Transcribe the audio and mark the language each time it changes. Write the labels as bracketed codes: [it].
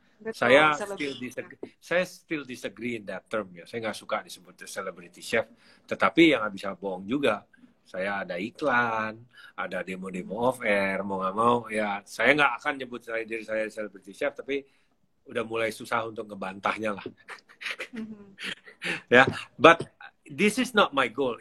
[id] Betul, saya [en] still disagree in that term [id] ya. Saya nggak suka disebut celebrity chef. Tetapi yang nggak bisa bohong juga, saya ada iklan, ada demo-demo off air, mau nggak mau ya. Saya nggak akan nyebut diri saya celebrity chef, tapi udah mulai susah untuk ngebantahnya lah. [en] Ya, but this is not my goal.